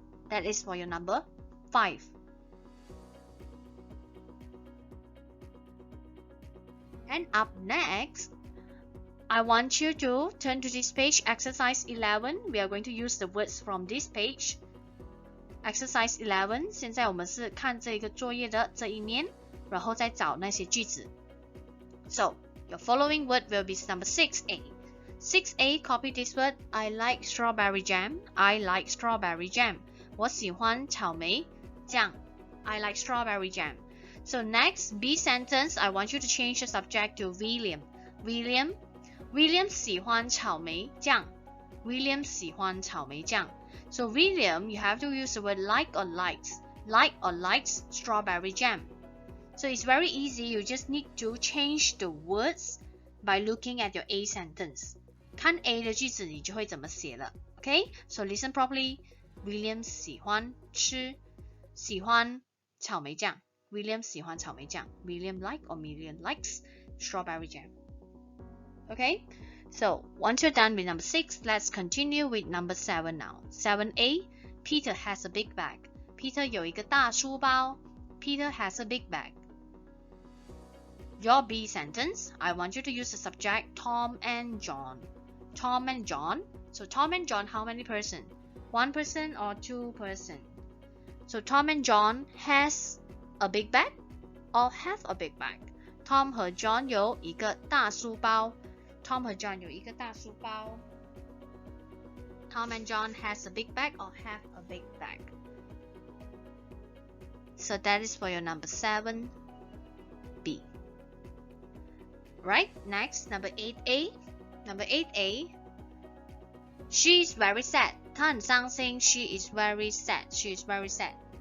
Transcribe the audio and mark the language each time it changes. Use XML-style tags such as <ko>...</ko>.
<en>That is for your number 5. And up next, I want you to turn to this page, exercise 11. We are going to use the words from this page. Exercise 11.</en> <zh>现在我们是看这个作业的这一面，然后再找那些句子。</zh> <en>So, your following word will be number 6A. 6A, copy this word. I like strawberry jam. I like strawberry jam.</en> <zh>我喜欢草莓酱。</zh> <en>I like strawberry jam. So next, B sentence, I want you to change the subject to William.</en> <zh>William 喜欢草莓酱。 William 喜欢草莓酱。</zh> <en>So William, you have to use the word like or likes. Like or likes strawberry jam. So it's very easy. You just need to change the words by looking at your A sentence.</en> <zh>看 A 的句子你就会怎么写了。</zh> <en>Okay? So listen properly.</en> <zh>William 喜欢草莓酱。 William 喜欢草莓酱。</zh> <en>William like or William likes strawberry jam. Okay? So once you're done with number 6, let's continue with number 7 now. 7A, Peter has a big bag.</en> <zh>Peter 有一个大书包。</zh> <en>Peter has a big bag. Your B sentence, I want you to use the subject Tom and John. Tom and John. So Tom and John, how many person? 1 person or 2 person? So Tom and John has a big bag or have a big bag?</en> <zh>Tom 和 John 有一个大书包。Tom 和 John 有一个大书包。</zh> <en>Tom and John has a big bag or have a big bag. So that is for your number 7B. Right, next, number 8A. Number 8A. She is very sad.</en> <zh>她很伤心。</zh> <en>She is very sad. She is very sad.</en>